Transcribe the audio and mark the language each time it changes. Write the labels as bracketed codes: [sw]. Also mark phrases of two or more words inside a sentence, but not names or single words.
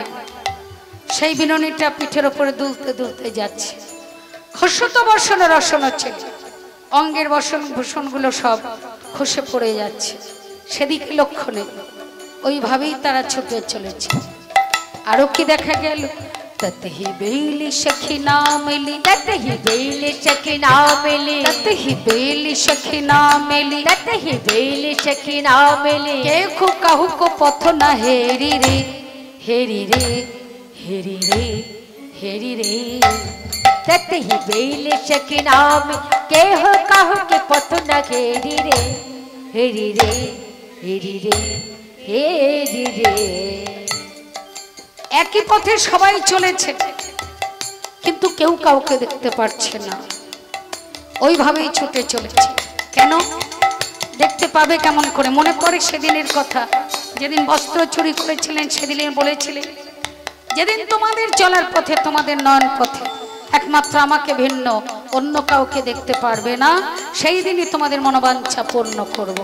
[bn] সেই বিনুনিটা পিঠের ওপরে দুলতে দুলতে যাচ্ছে। খসত বসন রসন হচ্ছে, অঙ্গের বসন ভূষণগুলো সব খসে পড়ে যাচ্ছে। সেদিকে লক্ষ্য নেই, ওইভাবেই তারা ছুটে চলেছে। আরো কি দেখা গেল? [mai] ततहि बेली सखी ना मिली, ततहि बेली सखी ना मिली, ततहि बेली सखी ना मिली, ततहि बेली सखी ना मिली। के को कहू को पथ ना हेरी रे, हेरी रे, हेरी रे, हेरी रे। ततहि बेली सखी ना मिली, के हो कहू के पथ ना हेरी रे, हेरी रे, हेरी रे, हेरी रे। [bn] একই পথে সবাই চলেছে কিন্তু কেউ কাউকে দেখতে পাচ্ছে না, ওইভাবেই ছুটে চলেছে। কেন দেখতে পাবে কেমন করে? মনে পড়ে সেদিনের কথা, যেদিন বস্ত্র চুরি করেছিলেন, সেদিন বলেছিলেন যেদিন তোমাদের চলার পথে, তোমাদের নয়ন পথে একমাত্র আমাকে ভিন্ন অন্য কাউকে দেখতে পারবে না, সেই দিনই তোমাদের মনোবাঞ্ছা পূর্ণ করব।